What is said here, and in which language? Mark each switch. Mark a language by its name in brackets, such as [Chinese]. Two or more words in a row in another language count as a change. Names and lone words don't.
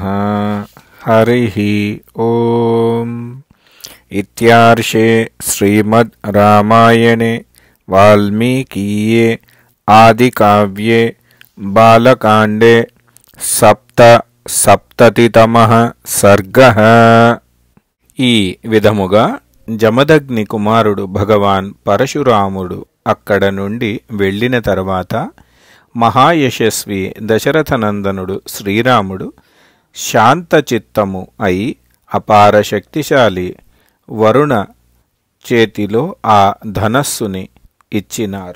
[Sanskrit] हरिः ओम। इत्यार्षे श्रीमद् रामायणे वाल्मीकीये आदिकाव्ये बालकांडे सप्ततितमः सर्गः। [Telugu] ఈ విధముగా జమదగ్ని కుమారుడు భగవాన్ పరశురాముడు అక్కడ నుండి వెళ్ళిన తర్వాత మహాయశస్వి దశరథనందనుడు శ్రీరాముడు శాంతచిత్తము అయి అపార శక్తిశాలి వరుణ చేతిలో ఆ ధనస్సుని ఇచ్చినారు.